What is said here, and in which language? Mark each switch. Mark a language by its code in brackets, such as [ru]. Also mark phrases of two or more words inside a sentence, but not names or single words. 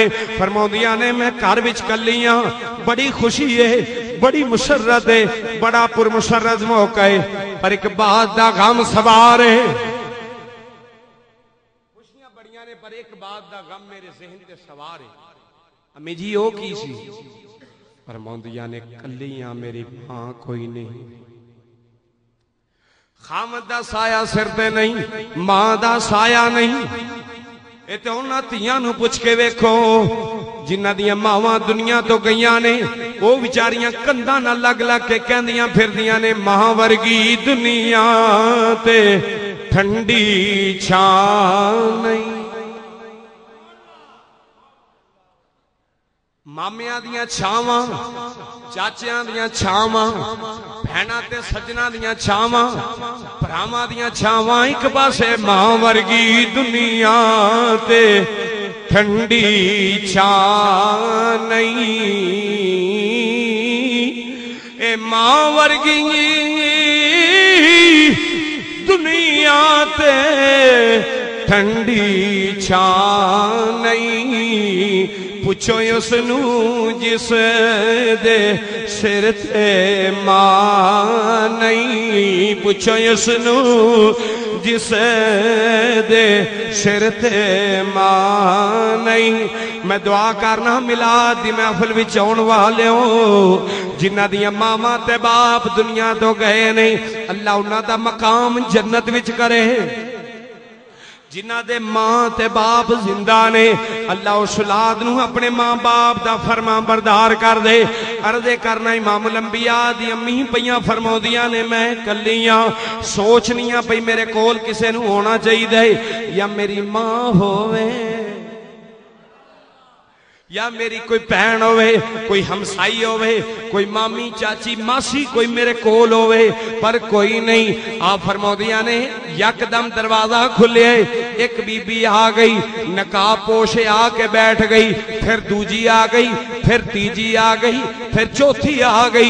[pa] فرمودیاں نے میں گھر وچ کلیاں، بڑی خوشی ہے، بڑی مسرت ہے، بڑا پرمسرت موقع ہے، پر ایک بات دا غم سوار ہے، خوشیاں بڑیاں نے پر ایک بات دا غم میرے ذہن تے سوار ہے۔ امی جی او کی سی؟ فرمودیاں نے کلیاں میری ماں کوئی نہیں، خامد دا سایہ سر تے نہیں، ماں دا سایہ نہیں. اے تے انہاں تیاں نو پوچھ کے ویکھو جنہاں دیاں ماواں دنیا تو گئیاں نے، وہ بیچاریاں کنداں نال لگ لگ کے کہندیاں پھردیاں نے ماں ورگی دنیا تے ٹھنڈی چھاں نہیں. مامیاں دیاں چھاواں، چاچیاں دیاں چھاواں، بہناں تے سجناں دیاں چھاواں، بھراواں دیاں چھاواں، ایک پاسے ماں ورگی دنیا تے ٹھنڈی چھاں نہیں. اے ماں ورگی دنیا تے ٹھنڈی چھاں نہیں. پوچھو اس نو جس دے سر تے ماں نہیں. پوچھو اس نو جس دے سر تے ماں نہیں. میں دعا کرنا میلاد دی محفل وچ آن والےو جنہاں دیاں ماواں تے باپ دنیا تو گئے نہیں، اللہ انہاں دا مقام جنت وچ کرے. جنہ دے ماں تے باپ زندہ نے، اللہ اس اولاد نو اپنے ماں باپ دا فرمان بردار کر دے. عرض کرنا امام الانبیاء دی امی پیاں فرماؤندیاں نے میں کلیاں سوچنیاں پئی میرے کول کسے نو ہونا چاہیے یا میری ماں ہووے یا میری کوئی بہن ہوئے، کوئی ہمسائی ہوئے، کوئی مامی چاچی ماسی کوئی میرے کول ہوئے، پر کوئی نہیں. آپ فرماؤندیاں نے یکدم دروازہ کھلے، ایک بی بی آ گئی، نقاب پوشے آ کے بیٹھ گئی، پھر دوجی آ گئی، پھر تیجی آ گئی، پھر چوتھی آ گئی.